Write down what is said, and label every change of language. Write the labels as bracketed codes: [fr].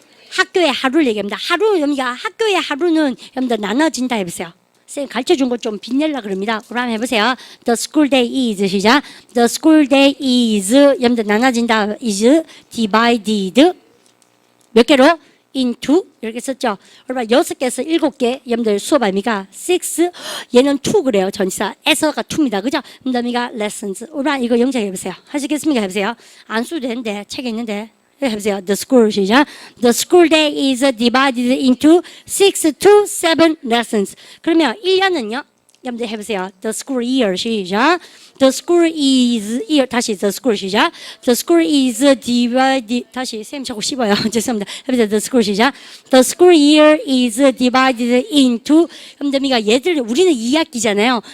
[ko] 학교의 하루를 얘기합니다. 하루, 여기가 학교의 하루는 여러분들 나눠진다 해보세요. 쌤 가르쳐 준 거 좀 빛내려 그럽니다. 그럼 해보세요. [en] The school day is 시작. The school day is [ko] 여러분들 나눠진다 [en] is divided [ko] 몇 개로? into 이렇게 썼죠. 그러면 6개에서 7개 여러분들 수업 아닙니까? 6 얘는 2 그래요. 전치사 에서가 2입니다. 그죠? 그다음이가 lessons. 그러면 이거 영작 해보세요. 하시겠습니까? 해보세요. 안 써도 되는데 책에 있는데 해보세요. [en] The school 시작. The school day is divided into 6 to 7 lessons. [ko] 그러면 1년은요? 여러분들 해보세요. [en] The school year 시작. The school is year 다시 the school 시작. The school is divided [ko] 다시 쌤 자꾸 씹어요. 죄송합니다. 해보세요. [en] The school 시작. The school year is divided into [ko] 여러분들 얘들 우리는 2학기잖아요.